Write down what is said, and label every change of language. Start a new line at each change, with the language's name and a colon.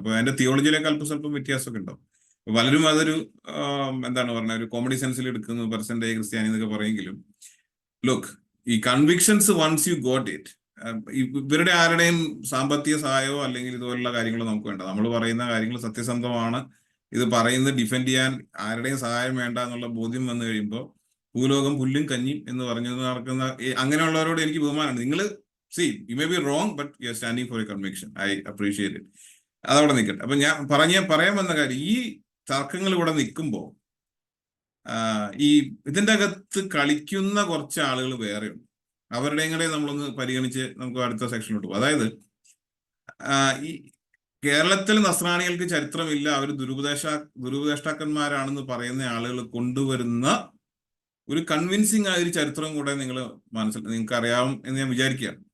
Malayalam: അപ്പൊ എന്റെ തിയോളജിയിലേക്ക് അല്പസ്വല്പം വ്യത്യാസമൊക്കെ ഉണ്ടാവും. പലരും അതൊരു എന്താണ് പറഞ്ഞ ഒരു കോമഡി സെൻസിൽ എടുക്കുന്നു, പെർസെന്റേജ് ക്രിസ്ത്യാനി എന്നൊക്കെ പറയെങ്കിലും ലുക്ക്, ഈ convictions
English: once you got it,
Malayalam: ഇവരുടെ ആരുടെയും സാമ്പത്തിക സഹായമോ അല്ലെങ്കിൽ ഇതുപോലുള്ള കാര്യങ്ങളോ നമുക്ക് വേണ്ട. നമ്മൾ പറയുന്ന കാര്യങ്ങൾ സത്യസന്ധമാണ്, ഇത് പറയുന്നത് ഡിഫെൻഡ് ചെയ്യാൻ ആരുടെയും സഹായം വേണ്ട എന്നുള്ള ബോധ്യം വന്നു കഴിയുമ്പോൾ ഭൂലോകം പുല്ലും കഞ്ഞിയും എന്ന് പറഞ്ഞു നടക്കുന്ന അങ്ങനെയുള്ളവരോട് എനിക്ക് ബഹുമാനമാണ്.
English: നിങ്ങൾ you may be wrong, but you're standing for a conviction. I appreciate it.
Malayalam: അതവിടെ നിൽക്കട്ടെ. അപ്പൊ ഞാൻ പറയാൻ വന്ന കാര്യം, ഈ തർക്കങ്ങൾ ഇവിടെ നിൽക്കുമ്പോൾ ഈ ഇതിൻ്റെ അകത്ത് കളിക്കുന്ന കുറച്ച് ആളുകൾ വേറെയുണ്ട്. അവരുടെയും കൂടെ നമ്മളൊന്ന് പരിഗണിച്ച് നമുക്ക് അടുത്ത സെക്ഷനിലോട്ട് പോകും. അതായത് ഈ കേരളത്തിൽ നസ്രാണികൾക്ക് ചരിത്രമില്ല, അവർ ദുരുപദേഷ്ടാക്കന്മാരാണെന്ന് പറയുന്ന ആളുകൾ കൊണ്ടുവരുന്ന ഒരു കൺവിൻസിങ് ആയ ഒരു ചരിത്രം കൂടെ നിങ്ങൾക്ക് അറിയാവും എന്ന് ഞാൻ വിചാരിക്കുകയാണ്.